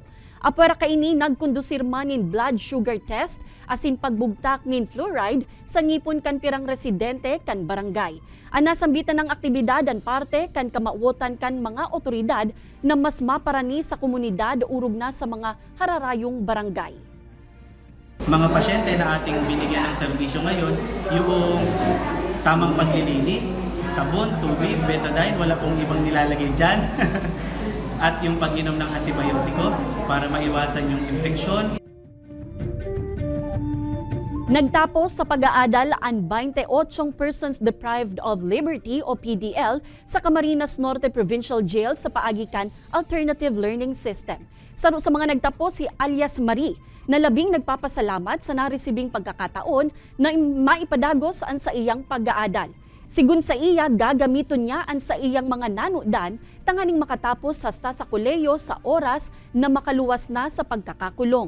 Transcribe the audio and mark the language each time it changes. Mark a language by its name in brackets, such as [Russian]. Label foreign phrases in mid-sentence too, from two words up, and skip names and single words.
[Bikol] Apara kaini nagkondusir man nin [English] blood sugar test [Bikol] asin pagbugtak nin fluoride sa ngipon kan pirang residente kan barangay. Ang nasambitan ng aktibidad ang parte kan kamauotan kan mga otoridad na mas maparani sa komunidad urog na sa mga hararayong barangay. [Filipino] Mga pasyente na ating binigyan ng serbisyo ngayon, yung tamang paglilinis, sabon, tubig, betadine, wala pong ibang nilalagay dyan. At yung pag-inom ng antibiotiko para maiwasan yung infeksyon. [Bikol] Nagtapos sa pag-aadal ang 28 [English] persons deprived of liberty [Bikol] o PDL sa Camarines Norte Provincial Jail sa paagikan Alternative Learning System. Saro sa mga nagtapos si alias Marie, na labing nagpapasalamat sa naresibing pagkakataon na maipadagos ang sa iyang pag-aadal. Sigun sa iya, gagamiton niya ang sa iyang mga nanudan tanganing makatapos hasta sa koleyo sa oras na makaluwas na sa pagkakakulong.